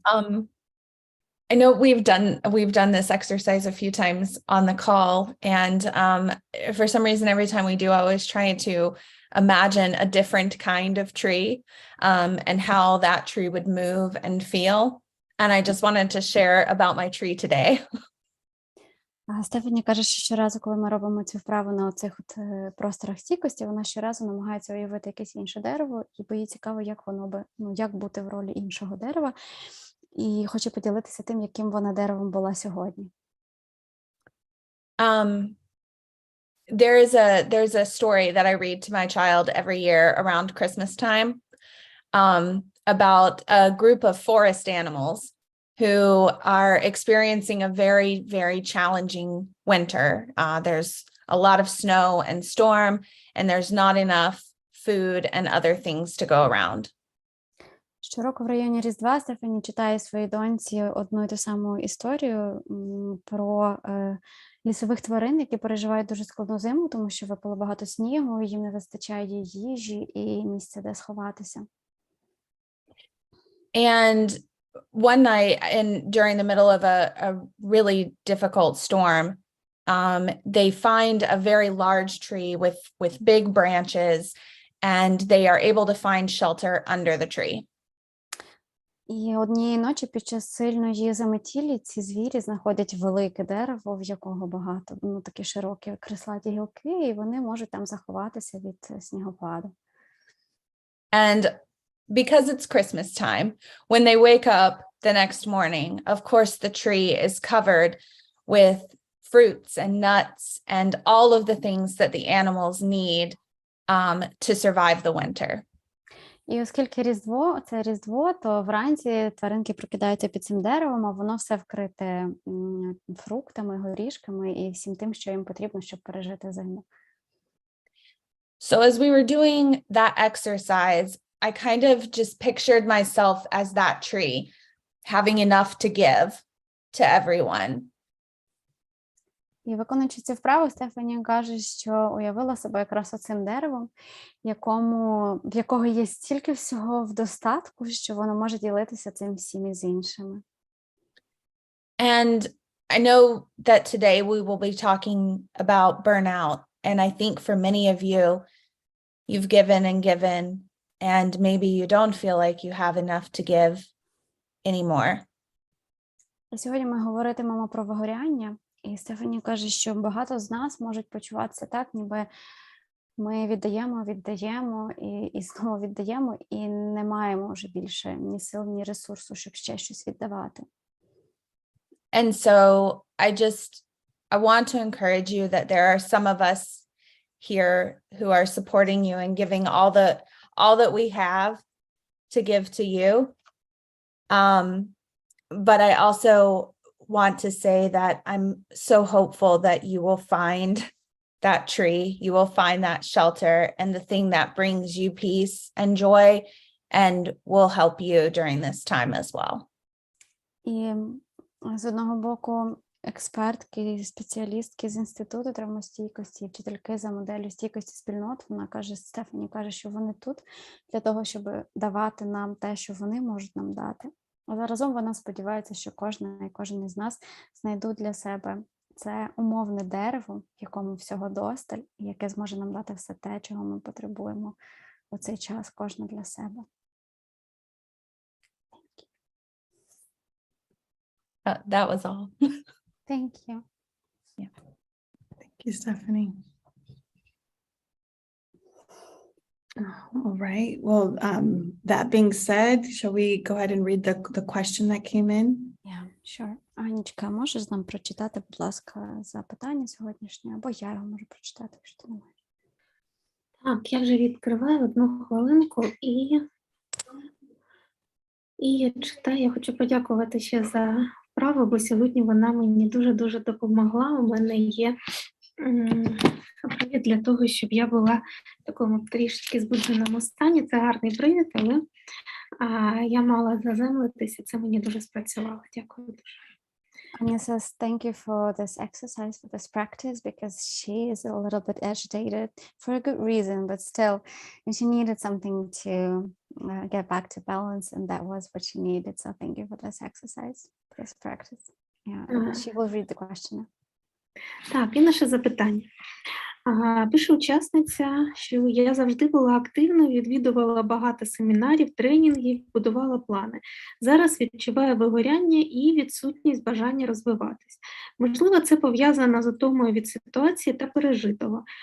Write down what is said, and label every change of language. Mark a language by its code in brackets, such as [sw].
[en] I know we've done this exercise a few times on the call, and for some reason, every time we do, I always try to imagine a different kind of tree, and how that tree would move and feel. And I just wanted to share about my tree today. [uk] Стефані каже, що щоразу, коли ми робимо цю вправу на оцих просторах стійкості, вона щоразу намагається уявити якесь інше дерево, і бо їй цікаво, як воно би, як бути в ролі іншого дерева, і хоче поділитися тим, яким вона деревом була сьогодні. [en] There's a story that I read to my child every year around Christmas time, about a group of forest animals who are experiencing a very, very challenging winter. There's a lot of snow and storm, and there's not enough food and other things to go around. [uk] Щороку в районі Різдва Стефані читає своїй доньці одну і ту саму історію про лісових тварин, які переживають дуже складну зиму, тому що випало багато снігу, їм не вистачає їжі і місця, де сховатися. [en] And one night, during the middle of a really difficult storm, they find a very large tree with big branches, and they are able to find shelter under the tree. [uk] І однієї ночі під час сильної заметілі ці звірі знаходять велике дерево, в якого багато, такі широкі крислаті гілки, і вони можуть там заховатися від снігопаду. [en] And because it's Christmas time, when they wake up the next morning, of course, the tree is covered with fruits and nuts and all of the things that the animals need to survive the winter. [uk] І оскільки це Різдво, то вранці тваринки прокидаються під цим деревом, а воно все вкрите фруктами, горішками і всім тим, що їм потрібно, щоб пережити зиму. [en] So as we were doing that exercise, I kind of just pictured myself as that tree, having enough to give to everyone. [uk] І виконуючи цю вправу, Стефані каже, що уявила себе якраз оцим деревом, в якого є стільки всього в достатку, що воно може ділитися цим всім із іншими. [en] And I know that today we will be talking about burnout. And I think for many of you, you've given, and maybe you don't feel like you have enough to give anymore. [uk] Сьогодні ми говоритимемо про вигоряння, і Стефані каже, що багато з нас можуть почуватися так, ніби ми віддаємо і знову віддаємо, і не маємо вже більше ні сил, ні ресурсу, щоб ще щось віддавати. [en] And so I want to encourage you that there are some of us here who are supporting you and giving all that we have to give to you. But I also want to say that I'm so hopeful that you will find that tree, you will find that shelter and the thing that brings you peace and joy and will help you during this time as well. [uk] І з одного боку, експертки, спеціалістки з Інституту травмостійкості, вчительки за моделлю стійкості спільнот, Стефані каже, що вони тут для того, щоб давати нам те, що вони можуть нам дати. А заразом вона сподівається, що кожна і кожен із нас знайдуть для себе це умовне дерево, в якому всього досталь, і яке зможе нам дати все те, чого ми потребуємо у цей час, кожна для себе. [en] That was all. Thank you. Thank you, Stephanie. All right. Well, that being said, shall we go ahead and read the question that came in? Yeah, sure. [uk] Анічка, можеш нам прочитати, будь ласка, запитання сьогоднішнє? Або я його можу прочитати, якщо ти не маєш. Так, я вже відкриваю одну хвилинку і я читаю. Я хочу подякувати ще за вправу, бо сьогодні вона мені дуже-дуже допомогла. У мене є привід для того, щоб я була в такому трішки збудженому стані. Це гарний привід, але я мала заземлитися, це мені дуже спрацювало. Дякую дуже. [en] Anya says, thank you for this exercise, for this practice, because she is a little bit agitated for a good reason, but still, and she needed something to get back to balance, and that was what she needed. So thank you for this exercise, for this practice. Yeah, she will read the question. [uk] Так, і наше запитання. Пише учасниця, що я завжди була активною, відвідувала багато семінарів, тренінгів, будувала плани. Зараз відчуваю вигоряння і відсутність бажання розвиватись. Можливо, це пов'язано з утомою від ситуації та пережитого.